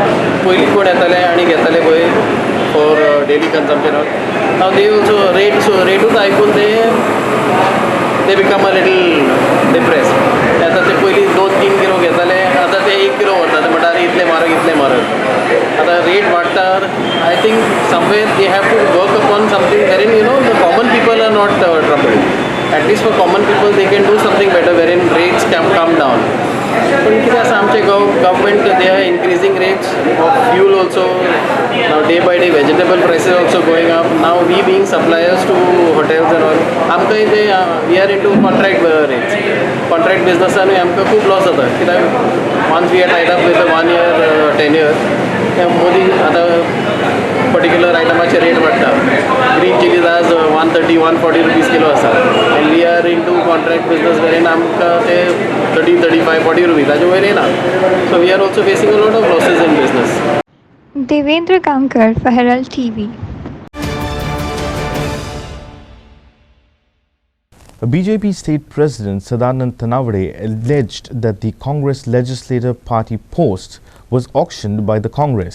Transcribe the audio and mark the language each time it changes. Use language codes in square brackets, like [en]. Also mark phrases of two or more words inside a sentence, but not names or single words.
[kok] पयलीं कोण येताले आनी घेताले पळय [en] for daily consumption now they also [kok] रेटूच आयकून ते [en] become a little depress [kok] आतां ते पयलीं 2-3 किलो घेताले आतां ते 1 किलो व्हरता ते म्हणटा इतले म्हारग आतां रेट वाडटात [en] I think somewhere they have to work upon something wherein the common people are not troubled at least for common people they can do something better wherein rates can come down पण [kok] कितें आसा आमचे गव्हर्मेंट [en] they are increasing rates of fuel also now day by day vegetable prices also going up now we being suppliers to hotels and all [kok] आमकां ते [en] we are into contract rates contract [kok] बिजनसानूय आमकां खूब लॉस जाता कित्याक [en] once we are tied up with 1 year tenure [kok] मोदी आतां पर्टिक्युलर आयटमाचे रेट वाडटा [en] green chillies [kok] आज 130-140 रुपीज किलो आसा [en] and we are into contract business wherein [kok] आमकां ते 30-35-40 रुपीज ताजे वयर येना [en] so we are also facing a lot of losses in business Devendra Gankar for Herald TV. A BJP state president, Sadanand Tanawade, alleged that the Congress Legislative Party post was auctioned by the Congress.